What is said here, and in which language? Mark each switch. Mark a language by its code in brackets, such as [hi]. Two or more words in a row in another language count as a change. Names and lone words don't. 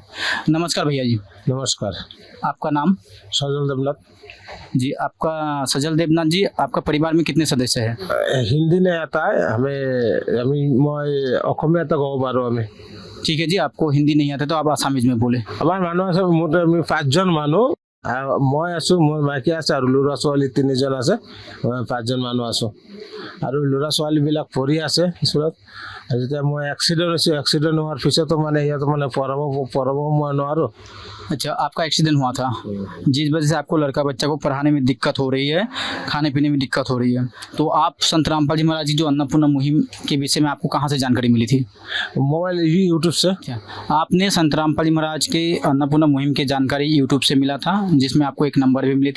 [hi] नमस्कार भैया जी। नमस्कार। आपका नाम? सजल देवनाथ जी। आपका सजल देवनाथ जी, आपका परिवार में कितने सदस्य हैं? हिंदी नहीं आता है हमें, मैं अखमिया तक कहो पारो हमें। ठीक है जी, आपको हिंदी नहीं आता तो आप आसामीज में बोले। हमारे मानो [as] আছে মোটামুটি 5 জন মানুহ। মই আছো, মোৰ মাইকী আছে আৰু ল'ৰা ছোৱালী 3 জন আছে। 5 জন মানুহ আছো আৰু ল'ৰা ছোৱালীবিলাক পঢ়ি আছে স্কুলত। যেতিয়া মই এক্সিডেণ্ট হৈছে, এক্সিডেণ্ট হোৱাৰ পিছতো মানে ইয়াত মানে পঢ়াব মই নোৱাৰো। [hi] अच्छा, आपका एक्सीडेंट हुआ था, जिस वजह से आपको लड़का बच्चा को पढ़ाने में दिक्कत हो रही है, खाने पीने में दिक्कत हो रही है। तो आप संत रामपाल जी महाराज जी जो अन्नपूर्णा मुहिम के विषय में आपको कहाँ से जानकारी मिली थी? मोबाइल यूट्यूब से। अच्छा, आपने संत रामपाल जी महाराज के अन्नपूर्णा मुहिम की जानकारी यूट्यूब से मिला था, जिसमें आपको एक नंबर भी मिली थी।